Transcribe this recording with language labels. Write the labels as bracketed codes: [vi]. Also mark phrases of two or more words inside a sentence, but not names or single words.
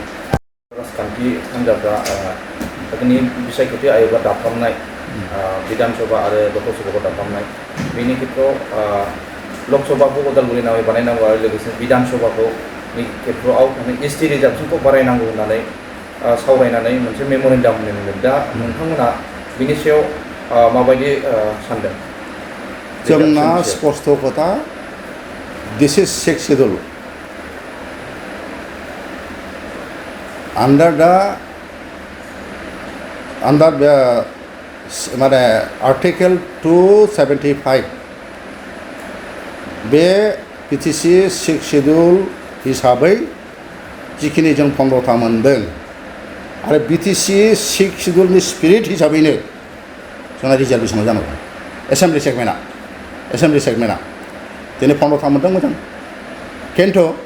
[brx] राजखान्थि हान्जाफ्रा जोंनि बिसायख'थि आय'गा दाफामनाय बिधान सभा आरो लकसभाखौ दाफामनाय बेनि खेत्रआव लकसभाखौ अदालगुरि नामै बानायनांगौ आरो लोगोसे बिधान सभाखौ खेत्रआव एसटि रिजार्भेसनखौ बारायनांगौ होननानै सावरायनानै मोनसे मेम'रेन्डाम होनो मोनदों दा नोंथांमोना बिनि सायाव माबायदि सानदों जोंना स्पष्ट खोथा [en] this is 6th schedule under [brx] माने आर्टिकेल 275 बे बिटिसि [en] 6th schedule [brx] हिसाबै जिखिनि जों 15था मोनदों आरो बिटिसि [en] 6th scheduleनि spirit [brx] हिसाबैनो जोंना रिजार्भेसनाव जानांगौ [en] assembly segmentआ [brx] दिनै 15था मोनदों मोजां खिन्थु